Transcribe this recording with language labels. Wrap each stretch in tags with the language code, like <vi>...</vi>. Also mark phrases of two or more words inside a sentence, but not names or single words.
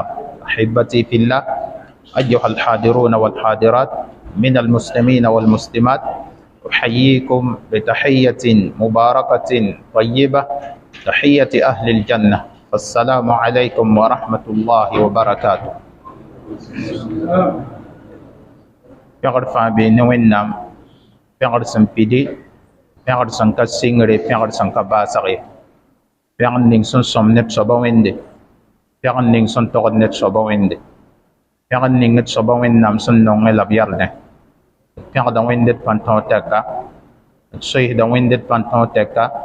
<ar>أحبتي في الله أيها الحاضرون والحاضرات من المسلمين والمسلمات، أحييكم بتحية مباركة طيبة تحية أهل الجنة. السلام عليكم ورحمة الله وبركاته.</ar> <mos>Pẽgr fãa bee ne Wẽnnaam, pẽgr sẽn pidi, pẽgr sẽn ka sɩngre, pẽgr sẽn ka baasge, pẽgr ning sẽn sõm neb soaba wẽnde, pẽgr ning sẽn togd ned soaba wẽnde, pẽgr ning d soaba Wẽnnaam sẽn nongẽ la b yardẽ, pẽgda wẽnde d pãn tõog tɛka, d soɩsda wẽnde d pãn tõog tɛka,</mos>